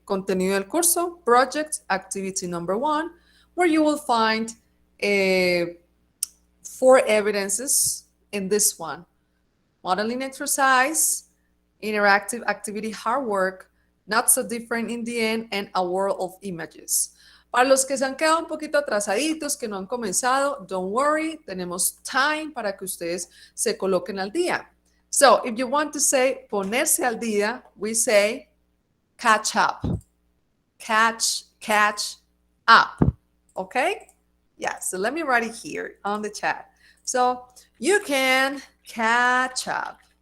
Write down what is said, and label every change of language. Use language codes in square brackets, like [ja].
[es] Contenido del curso, [en] project, activity number 1, where you will find 4 evidences in this one. Modeling exercise, interactive activity, hard work, not so different in the end, and a world of images. [es] Para los que se han quedado un poquito atrasaditos, que no han comenzado, [en] don't worry, [es] tenemos time para que ustedes se coloquen al día. [en] So, if you want to say [es] ponerse al día, [en] we say catch up. Catch up. Okay? Yeah, so let me write it here on the chat. So, you can catch up.